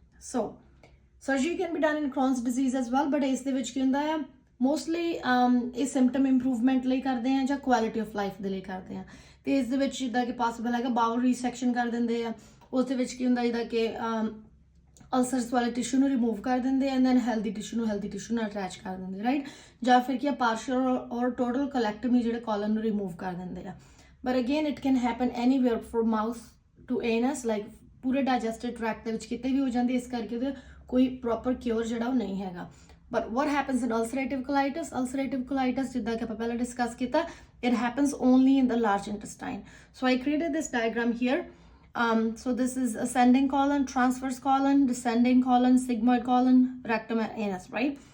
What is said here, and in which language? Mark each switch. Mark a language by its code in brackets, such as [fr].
[en] So surgery can be done in Crohn's disease as well, but [pa] ਇਸ ਦੇ ਵਿੱਚ ਕੀ ਹੁੰਦਾ ਹੈ? Mostly ਇਹ symptom improvement ਲਈ ਕਰਦੇ ਆ ਜਾਂ quality of life ਦੇ ਲਈ ਕਰਦੇ ਆ. ਤੇ ਇਸ ਦੇ ਵਿੱਚ ਜਿੱਦਾਂ ਕਿ possible ਹੈਗਾ bowel resection ਕਰ ਦਿੰਦੇ ਆ, ਉਸ ਦੇ ਵਿੱਚ ਕੀ ਹੁੰਦਾ ਜਿੱਦਾਂ ਕਿ ਅਲਸਰਸ ਵਾਲੇ ਟਿਸ਼ੂ ਨੂੰ ਰਿਮੂਵ ਕਰ ਦਿੰਦੇ ਐਂਡ ਦੈਨ ਹੈਲਦੀ ਟਿਸ਼ੂ ਨਾਲ ਅਟੈਚ ਕਰ ਦਿੰਦੇ, ਰਾਈਟ? ਜਾਂ ਫਿਰ ਕੀ ਪਾਰਸ਼ੀਅਲ ਔਰ ਟੋਟਲ ਕੋਲੈਕਟਮੀ ਜਿਹੜੇ ਕੋਲਨ ਨੂੰ ਰਿਮੂਵ ਕਰ ਦਿੰਦੇ ਆ. [en] but again it can happen anywhere from mouth to anus, like [pa] ਪੂਰੇ ਡਾਈਜੈਸਟਿਵ ਟਰੈਕਟ ਦੇ ਵਿੱਚ ਕਿਤੇ ਵੀ ਹੋ ਜਾਂਦੀ, ਇਸ ਕਰਕੇ ਉਹਦਾ ਕੋਈ ਪ੍ਰੋਪਰ ਕਿਉਰ ਜਿਹੜਾ ਉਹ ਨਹੀਂ ਹੈਗਾ. [en] But what happens in ulcerative colitis? Ulcerative colitis [pa] ਜਿੱਦਾਂ ਕਿ ਆਪਾਂ ਪਹਿਲਾਂ ਡਿਸਕਸ ਕੀਤਾ, [en] it happens only in the large intestine. So I created this diagram here. So this is ascending colon, transverse colon, descending colon, sigmoid colon, rectum and anus, right?